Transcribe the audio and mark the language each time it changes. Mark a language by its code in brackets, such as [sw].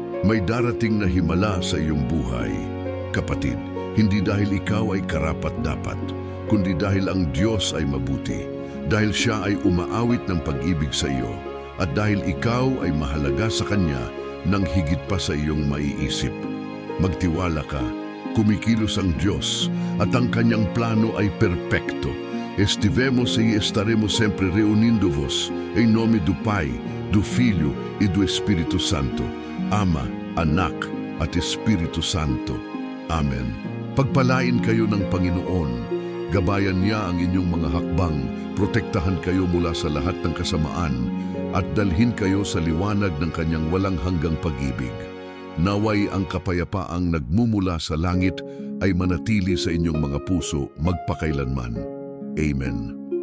[tl] May darating na himala sa iyong buhay, kapatid, hindi dahil ikaw ay karapat-dapat, kundi dahil ang Diyos ay mabuti, dahil Siya ay umaawit ng pag-ibig sa iyo, at dahil ikaw ay mahalaga sa Kanya nang higit pa sa iyong maiisip. Magtiwala ka, kumikilos ang Diyos, at ang Kanyang plano ay perpekto. [pt] Estivemos e estaremos sempre reunindo-vos em nome do Pai, do Filho e do Espírito Santo. [tl] Ama, Anak, at Espiritu Santo. Amen. Pagpalain kayo ng Panginoon. Gabayan niya ang inyong mga hakbang, protektahan kayo mula sa lahat ng kasamaan, at dalhin kayo sa liwanag ng Kanyang walang hanggang pag-ibig. Naway ang kapayapaang nagmumula sa langit ay manatili sa inyong mga puso magpakailanman. Amen.